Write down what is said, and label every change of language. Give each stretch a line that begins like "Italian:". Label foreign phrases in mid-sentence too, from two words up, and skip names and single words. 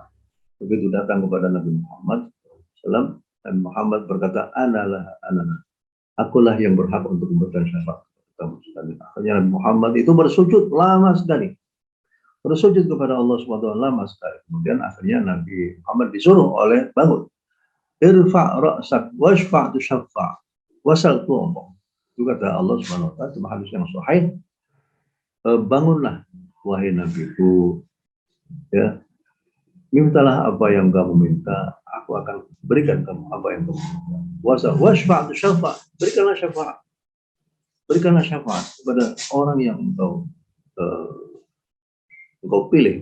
Indonesian: Begitu datang kepada Nabi Muhammad SAW, Nabi Muhammad berkata, akulah yang berhak untuk memberikan syafaat kamu sekalian. Akhirnya Nabi Muhammad itu bersujud lama sekali. Bersujud kepada Allah SWT lama sekali. Kemudian akhirnya Nabi Muhammad disuruh oleh bangun.
Arabic: ارفع رأسك واشفع تشفع وسل تعطه.
Indonesian: Itu kata Allah SWT dalam hadis yang sahih, bangunlah wahai Nabiku, ya, mintalah apa yang kamu minta, aku akan berikan kamu apa yang kamu minta.
Arabic: واشفع تشفع',
Indonesian: berikanlah syafaat kepada orang yang engkau pilih.